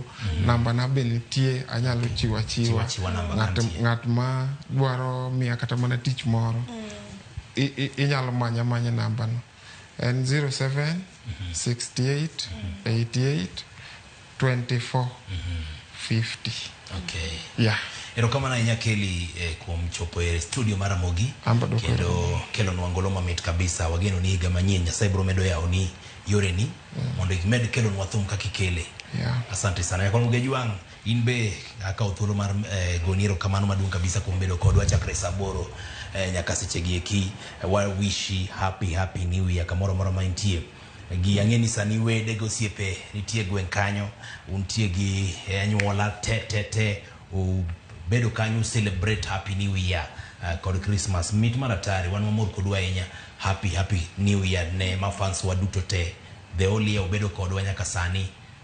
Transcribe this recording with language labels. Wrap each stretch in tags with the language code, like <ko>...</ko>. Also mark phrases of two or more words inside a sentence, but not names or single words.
<luo>Namba na be nitie anyalo chiwa ng'at ma dwaro miya kata mana tich moro inyalo manya namba no en 07 68 88 24 50. Okay. Erokamano ahinya Kelly kuom chopo e studio mar Ramogi kendo kelo nwangolo mamit kabisa. Wageno ni higa manyien Nyasaye biro medo yao ni yore ni mondo imed kelo nwathum kakikele.</luo> <sw>Asante sana.</sw> <luo>Yakomuge Juang in be akaw thuolo mar goni erokamano maduong' kabisa kuom bedo kodwa chakre saboro nyaka sechegi eki. Wa</luo> <en>wish happy new year</en> <luo>kamoro ma intie. Gi ang'eni sani wede gosiepe nitie gweng' kanyo untie gi anyuola te bedo kanyo</luo> <en>celebrate Happy New Year</en> <luo>kod Christmas mit maratari wan mamor kodwa ahinya.</luo> <en>Happy New Year</en> <luo>ne mafans wa duto te</luo> <en>the only</en> <luo>obedo kodwa nyaka sani.</luo>